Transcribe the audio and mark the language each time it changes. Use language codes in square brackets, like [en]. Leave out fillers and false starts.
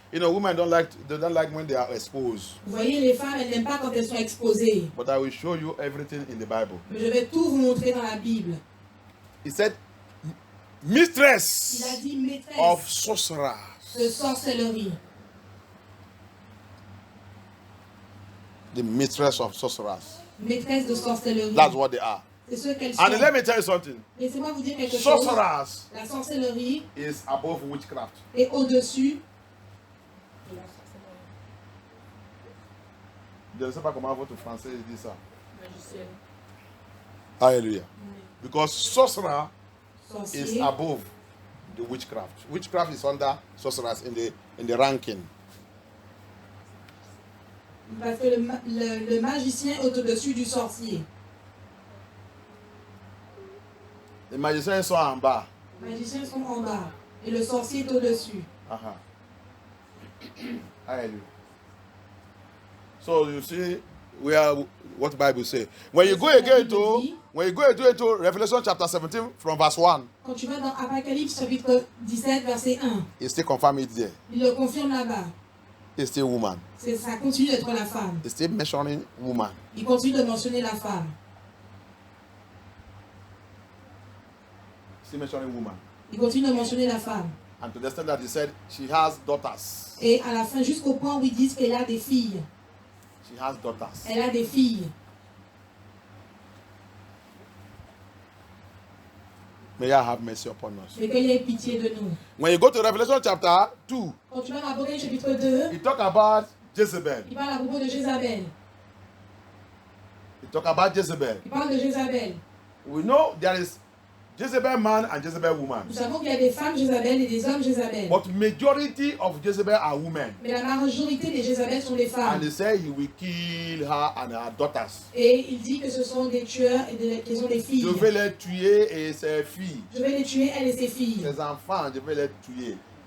[en] You know, women don't like when they are exposed. [fr] Vous voyez, les femmes, elles n'aiment pas quand elles sont exposées. [en] But I will show you everything in the Bible. [fr] Mais je vais tout vous montrer dans la Bible. [en] He said, [fr] Il a [en] mistress [fr] dit maîtresse [en] of sorcerers. [fr] de sorcellerie. [en] The mistress of sorcerers. [fr] Maîtresse de sorcellerie. [en] That's what they are. [fr] C'est ce qu'elles [en] And let [fr] sont. [en] me tell you something. [fr] Laissez-moi vous dire quelque chose. [en] Sorcerers [fr] La sorcellerie [en] is above witchcraft. [fr] est au-dessus. Je ne sais pas comment votre français dit ça. Magicienne. [en] Hallelujah. Because sorcerer is [fr] Sorcier. [en] above the witchcraft. Witchcraft is under sorcerers in the ranking. [fr] Parce que le magicien est au-dessus du sorcier. Les magiciens sont en bas. Les magiciens sont en bas. Et le sorcier est au-dessus. [en] Hallelujah. So you see, we are what the Bible say. When you go again to Revelation chapter 17 from verse 1, [fr] Quand tu vas dans Apocalypse chapitre 17 verset 1, [en] it still confirm it there. [fr] il le confirme là-bas. [en] It's still woman. [fr] Ça continue d'être la femme. [en] It's still mentioning woman. [fr] Il continue de mentionner la femme. [en] Still mentioning woman. [fr] Il continue de mentionner la femme. [en] And to the extent that he said she has daughters. [fr] Et à la fin, jusqu'au point où ils disent qu'elle a des filles. [en] She has daughters. [fr] Elle a des filles. [en] May God have mercy upon us. [fr] Mais qu'il ait pitié de nous. [en] When you go to Revelation chapter 2, [fr] Quand tu vas dans Apocalypse chapitre 2, [en] he talk about Jezebel. [fr] il parle à propos de Jézabel. [en] He talk about Jezebel. [fr] Il parle de Jézabel. [en] We know there is Jezebel man and Jezebel woman. [fr] Nous savons qu'il y a des femmes Jézabel et des hommes Jézabel. [en] But majority of Jezebel are women. [fr] Mais la majorité des Jézabel sont des [en] And [fr] femmes. [en] he said he will kill her and her daughters. [fr] Et il dit que ce sont des tueurs et qu'ils ont des filles. Je vais les tuer et ses filles. Je vais les tuer, elle et ses filles. Ses enfants, je vais les tuer.